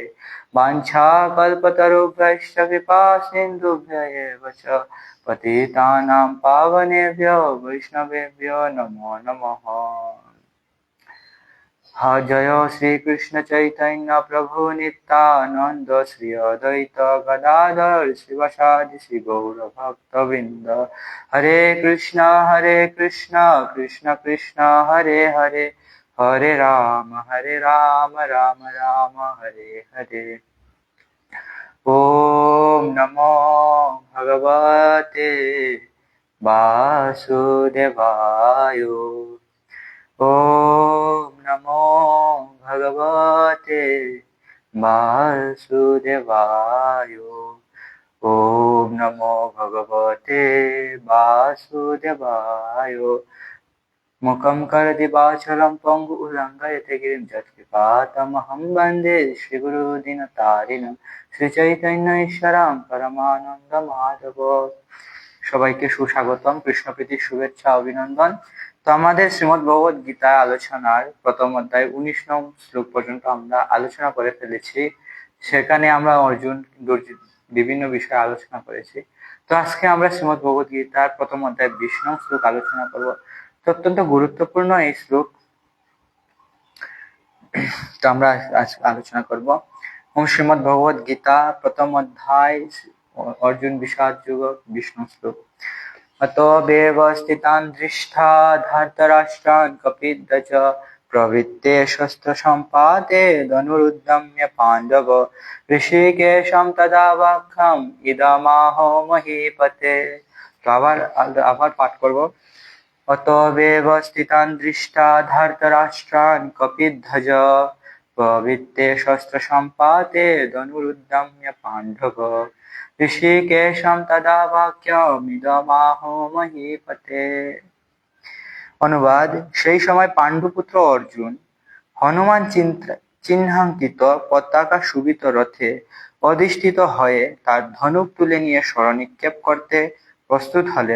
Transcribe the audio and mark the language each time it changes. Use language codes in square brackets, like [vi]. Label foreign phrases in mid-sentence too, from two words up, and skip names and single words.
[sa] वाञ्छाकल्पतरुभ्यश्च कृपा सिन्धुभ्य एव च पतितानां पावनेभ्यो वैष्णवेभ्यो नमो नमः। जय श्री कृष्ण चैतन्य प्रभु नित्यानंद श्री अद्वैत गदाधर शिवसादि श्री गौर भक्तवृंद। हरे कृष्ण कृष्ण कृष्ण हरे हरे हरे राम राम राम हरे हरे। ओम नमो भगवते वासुदेवाय। ओम नमो भगवते वासुदेवाय। ओम नमो भगवते वासुदेवाय। मुखं करोति वाचालं पंगु उल्लङ्घयते गिरिं यत्कृपातमहं वन्दे श्रीगुरुदीनतारिणं শ্রীচৈতন্য ঈশ্বরং পরমানন্দ মাধব। [bn] সবাইকে সুস্বাগতম, কৃষ্ণপ্রীতির শুভেচ্ছা, অভিনন্দন। তো আমাদের শ্রীমদ্ ভগবত গীতা আলোচনার প্রথম অধ্যায় 19 নং শ্লোক পর্যন্ত আমরা আলোচনা করে ফেলেছি। সেখানে আমরা অর্জুন বিভিন্ন বিষয়ে আলোচনা করেছি। তো আজকে আমরা শ্রীমদ্ ভগবত গীতার প্রথম অধ্যায় 20 নং শ্লোক আলোচনা করব। অত্যন্ত গুরুত্বপূর্ণ এই শ্লোক, তো আমরা আজকে আলোচনা করব। ওম শ্রীমদ্ ভগবত গীতা প্রথম অধ্যায় অর্জুন বিষাদ যুগ 20 নং শ্লোক। [sa] अतो व्यवस्थितान् दृष्ट्वा धृतराष्ट्रान् कपिध्वज प्रवृत्ते शस्त्रसम्पाते धनुरुद्यम्य पाण्डव ऋषिकेशं तदा वाक्यम् इदमाहो महीपते। [bn] তো আবার পাঠ করব। [sa] अतो व्यवस्थितान् दृष्ट्वा धृतराष्ट्रान् कपिध्वज प्रवृत्ते शस्त्रसम्पाते धनुरुद्यम्य पाण्डव ঋষিকেশম তদা বাক্যমিদমাহো মহীপতে। [bn] অনুবাদ: সেই সময় পাণ্ডুপুত্র অর্জুন হনুমান চিহ্নাঙ্কিত পতাকা শোভিত রথে অধিষ্ঠিত হয়ে তার ধনুক তুলে নিয়ে শরনিক্ষেপ করতে প্রস্তুত হলেন।